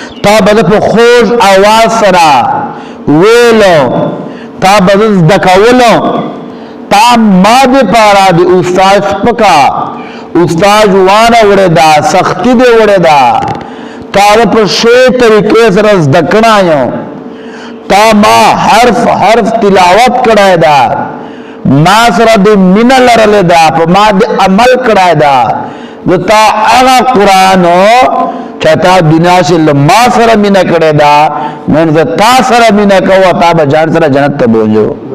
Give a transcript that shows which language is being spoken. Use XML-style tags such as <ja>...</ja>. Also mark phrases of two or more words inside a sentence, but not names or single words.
<ps>تا به په خوږ اواز سره ویلو، تا به زده کولو، تا ما دپاره د استاد سپکه استاد وانه وړې ده، سختي دې وړې ده، تا به په ښې طریقې سره زده کړی یم، تا ما حرف حرف تلاوت کړی ده، ما سره د مینه لرلې ده، په ما د عمل کړی ده. نو تا هغه قرآن چې تا دنیا سے ما سره مینه کړی ده، نن زه تا سره مینه کوم، تا به ځان سره جنت ته بوځو.</ps>